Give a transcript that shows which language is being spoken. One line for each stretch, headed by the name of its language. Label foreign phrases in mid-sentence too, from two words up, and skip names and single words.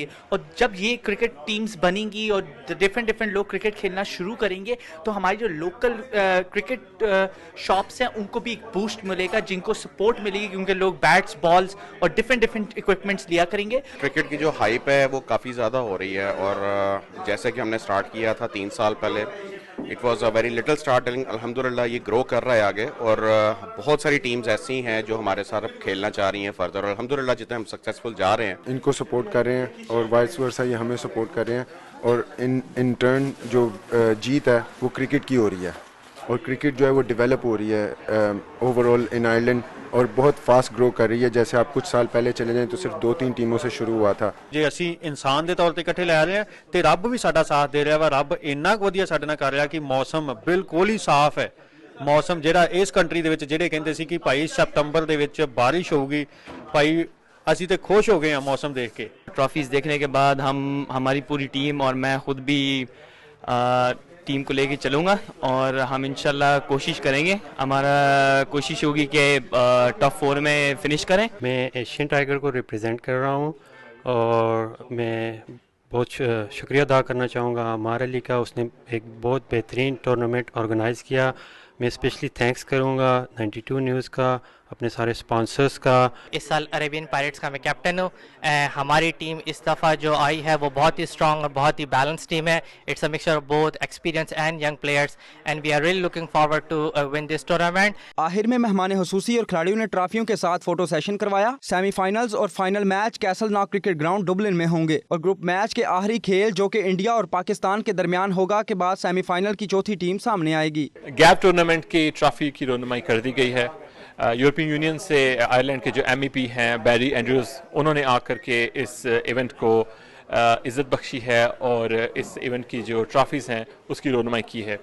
Urdu: اور جب یہ
English: cricket teams
Urdu: بنیں گی اور ڈفرینٹ لوگ کرکٹ کھیلنا شروع کریں گے تو ہماری جو
English: local cricket shops
Urdu: ہیں ان کو بھی ایک بوسٹ ملے گا، جن کو سپورٹ ملے گی، کیونکہ لوگ بیٹس، بالز اور
English: different equipments
Urdu: لیا کریں گے۔ کرکٹ کی جو ہائپ ہے وہ کافی زیادہ ہو رہی ہے، اور جیسے کہ ہم نے سٹارٹ کیا تھا 3 سال پہلے،
English: It was a very little starting,
Urdu: الحمدللہ یہ گرو کر رہا ہے آگے، اور بہت ساری ٹیمز ایسی ہیں جو ہمارے ساتھ کھیلنا چاہ رہی ہیں فردر، اور الحمدللہ جتنے ہم سکسیزفل جا رہے ہیں ان کو سپورٹ کر رہے ہیں اور
English: vice versa
Urdu: یہ ہمیں سپورٹ کر رہے ہیں، اور
English: in turn
Urdu: جو جیت ہے وہ کرکٹ کی ہو رہی ہے، اور کرکٹ جو ہے وہ ڈیولپ ہو رہی ہے
English: overall in Ireland,
Urdu: اور بہت
English: fast grow
Urdu: کر رہی ہے۔ جیسے آپ کچھ سال پہلے چلے جائیں تو صرف 2-3 ٹیموں سے شروع ہوا تھا۔
Punjabi: ਜੇ ਅਸੀਂ ਇਨਸਾਨ ਦੇ ਤੌਰ ਤੇ ਇਕੱਠੇ ਲੈ ਰਹੇ ਹਾਂ ਤੇ ਰੱਬ ਵੀ ਸਾਡਾ ਸਾਥ ਦੇ ਰਿਹਾ ਵਾ। ਰੱਬ ਇੰਨਾ ਕੁ ਵਧੀਆ ਸਾਡੇ ਨਾਲ ਕਰ ਰਿਹਾ ਕਿ ਮੌਸਮ ਬਿਲਕੁਲ ਹੀ ਸਾਫ਼ ਹੈ। ਮੌਸਮ ਜਿਹੜਾ ਇਸ ਕੰਟਰੀ ਦੇ ਵਿੱਚ ਜਿਹੜੇ ਕਹਿੰਦੇ ਸੀ ਕਿ ਭਾਈ ਸਤੰਬਰ ਦੇ ਵਿੱਚ ਬਾਰਿਸ਼ ਹੋਊਗੀ, ਭਾਈ ਅਸੀਂ ਤੇ ਖੁਸ਼ ਹੋ ਗਏ ਹਾਂ ਮੌਸਮ ਦੇਖ ਕੇ।
Urdu: ٹرافیز دیکھنے کے بعد ہماری پوری ٹیم اور میں خود بھی ٹیم کو لے کے چلوں گا، اور ہم انشاءاللہ کوشش کریں گے، ہمارا کوشش ہوگی کہ ٹاپ 4 میں فنش کریں۔ میں ایشین ٹائیگر کو ریپرزینٹ کر رہا ہوں، اور میں بہت شکریہ ادا کرنا چاہوں گا عمار علی کا، اس نے ایک بہت بہترین ٹورنامنٹ آرگنائز کیا۔ میں
English: specially thanks
Urdu: کروں گا 92 نیوز کا، اپنے سارے سپانسرز کا۔ اس سال عربین پائریٹس کا میں کیپٹن ہوں۔ ہماری ٹیم اس دفعہ جو آئی ہے وہ بہت ہی اسٹرانگ اور بہت ہی
English: balance team
Urdu: ہے۔
English: It's a mixture of both experience and young players, and we are really looking forward to win this tournament.
Urdu: آخر میں مہمان خصوصی اور کھلاڑیوں نے ٹرافیوں کے ساتھ فوٹو سیشن کروایا۔
English: semi finals
Urdu: اور
English: final match
Urdu: کیسل ناک کرکٹ گراؤنڈ ڈبلن میں ہوں گے، اور
English: group match
Urdu: کے آخری کھیل جو کہ انڈیا اور پاکستان کے درمیان ہوگا کے بعد
English: semi final
Urdu: کی چوتھی ٹیم سامنے آئے گی۔ گیپ ٹورنامنٹ کی ٹرافی کی رونمائی کر دی گئی ہے۔ یورپین یونین سے آئرلینڈ کے جو ایم ای پی ہیں بیری اینڈریوز، انہوں نے آ کر کے اس ایونٹ کو عزت بخشی ہے اور اس ایونٹ کی جو ٹرافیز ہیں اس کی رونمائی کی ہے۔